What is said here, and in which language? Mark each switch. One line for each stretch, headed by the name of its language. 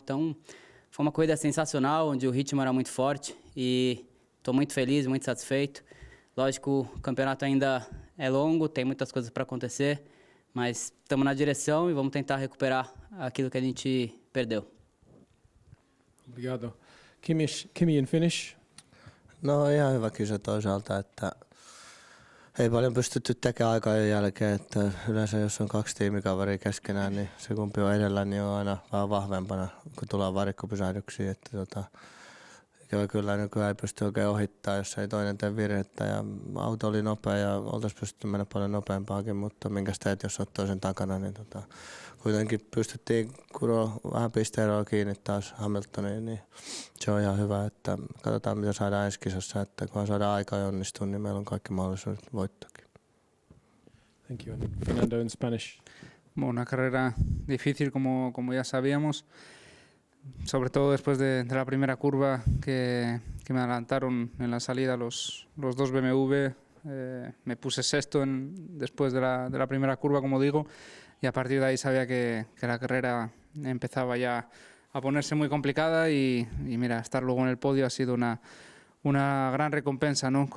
Portuguese: Então, foi uma corrida sensacional, onde o ritmo era muito forte e estou muito feliz, muito satisfeito. Lógico, o campeonato ainda é longo, tem muitas coisas para acontecer, mas estamos na direção e vamos tentar recuperar aquilo que a gente perdeu. Obrigado.
English: Kimi in Finnish.
Finnish: No ihan hyvä kisa toisaalta, että ei paljon pystytty tekemään aikojen jälkeen, että yleensä jos on kaksi tiimikaveria keskenään, niin se kumpi on edellä, niin on aina vähän vahvempana, kun tullaan varikkopysähdyksiin, että ikävä kyllä nykyään ei pysty oikein ohittaa, jos ei toinen tee virhettä, ja auto oli nopea ja oltaisiin pystytty mennä paljon nopeampaakin, mutta minkäs teet, jos olet toisen takana, niin kuitenkin pystyttiin kuroa vähän pisteeroa kiinni taas Hamiltoniin, niin se on ihan hyvä, että katsotaan mitä saadaan ensi kisassa, että kun saadaan aikaa ja onnistua, niin meillä on kaikki mahdollisuudet voittoakin.
English: Thank you. Fernando in Spanish.
Spanish: Una carrera difícil como ya sabíamos, sobre todo después de la primera curva que me adelantaron en la salida los dos BMW. Me puse sexto después de la primera curva, como digo, y a partir de ahí sabía que la carrera empezaba ya a ponerse muy complicada y mira, estar luego en el podio ha sido una gran recompensa, ¿no?